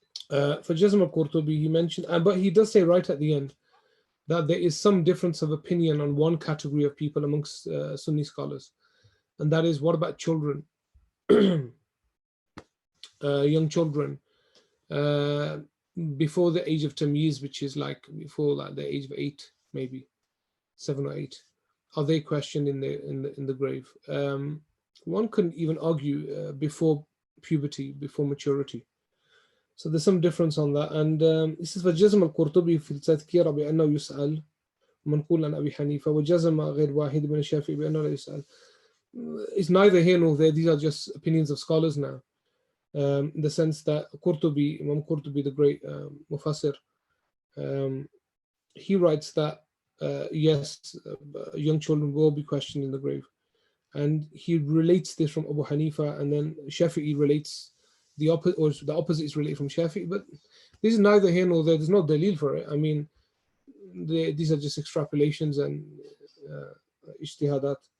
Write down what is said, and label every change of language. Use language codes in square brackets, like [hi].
[en] For Jazm al-Qurtubi, he mentioned, but he does say right at the end that there is some difference of opinion on one category of people amongst Sunni scholars, and that is, what about children, young children, before the age of tamyiz, which is like before the age of 8, maybe 7 or 8, are they questioned in the grave? One couldn't even argue before puberty, before maturity. So there's some difference on that. And this is [ar] فجزم القرطبي في التذكير بأنه يسأل منقول عن أبي حنيفة وجزم غير واحد من الشافعي بأنه لا يسأل. [en] It's neither here nor there. These are just opinions of scholars now. In the sense that Imam Qurtubi, the great Mufassir, he writes that yes, young children will be questioned in the grave. And he relates this from Abu Hanifa, and then Shafi'i relates the opposite, or the opposite is related from Shafi'i, but this is neither here nor there. There's no dalil for it. I mean, these are just extrapolations and ijtihadat.